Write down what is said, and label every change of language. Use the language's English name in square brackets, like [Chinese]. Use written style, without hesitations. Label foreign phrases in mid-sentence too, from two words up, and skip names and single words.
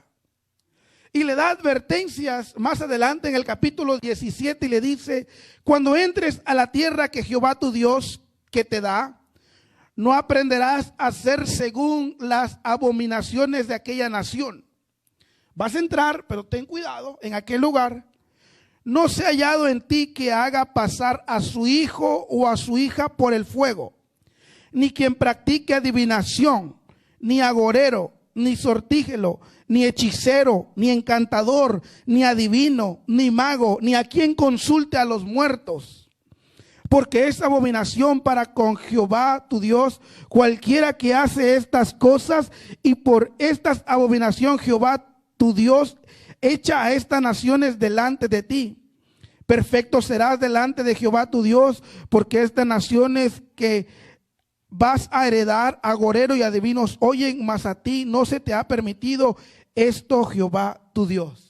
[Spanish] Y le da advertencias más adelante en el capítulo 17 y le dice: cuando entres a la tierra que Jehová tu Dios que te da, no aprenderás a hacer según las abominaciones de aquella nación. Vas a entrar, pero ten cuidado en aquel lugar. No sea hallado en ti que haga pasar a su hijo o a su hija por el fuego, ni quien practique adivinación, ni agorero, ni sortígelo, ni hechicero, ni encantador, ni adivino, ni mago, ni a quien consulte a los muertos. Porque es abominación para con Jehová tu Dios cualquiera que hace estas cosas, y por estas abominación Jehová tu Dios echa a estas naciones delante de ti. Perfecto serás delante de Jehová tu Dios, porque estas naciones que vas a heredar, agorero y adivinos oyen, mas a ti no se te ha permitido esto, Jehová tu Dios.